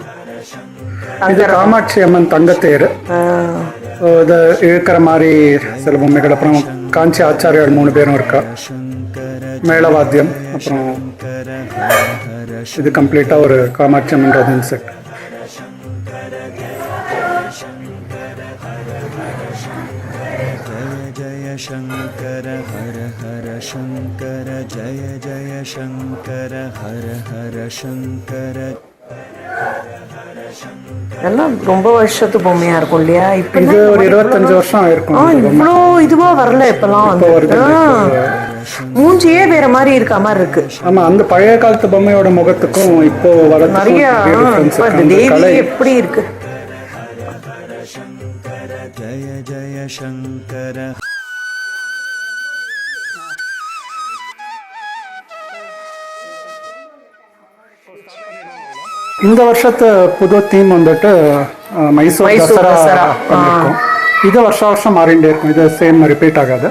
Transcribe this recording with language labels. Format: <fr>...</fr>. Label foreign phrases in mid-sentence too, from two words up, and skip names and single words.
<ta>இது காமாட்சி அம்மன் தங்கத்தேர். இதை இழுக்கிற மாதிரி சில பொம்மைகள். அப்புறம் காஞ்சி ஆச்சாரியார் 3 பேரும் இருக்கா. மேளவாத்தியம். அப்புறம் இது கம்ப்ளீட்டாக ஒரு காமாட்சி அம்மன் ரதன் செட்.</ta> <sa>शंकर हर हर शंकर जय जय शंकर हर हर शंकर.</sa> <ta>எல்லாம் ரொம்ப வருஷத்து பொம்மையா இருக்கும் இல்லையா? இப்ப இது ஒரு 25 வருஷம் ஆயிருக்கும். இவ்வளோ இதுவா வரல இப்பெல்லாம் வந்து. மூஞ்சியே வேற மாதிரி இருக்க மாதிரி இருக்கு. ஆமா, அந்த பழைய காலத்து பொம்மையோட முகத்துக்கும் இப்போ நிறைய தேவி எப்படி இருக்கு.</ta> <sa>जय जय शङ्कर</sa> <ta>இந்த வருஷத்து புது தீம் வந்துட்டு மைசூர் தசரா பண்ணியிருக்கோம். இது வருஷம் மாறிண்டே இருக்கும், இது</ta> <en>same repeat</en> <ta>ஆகாது.</ta>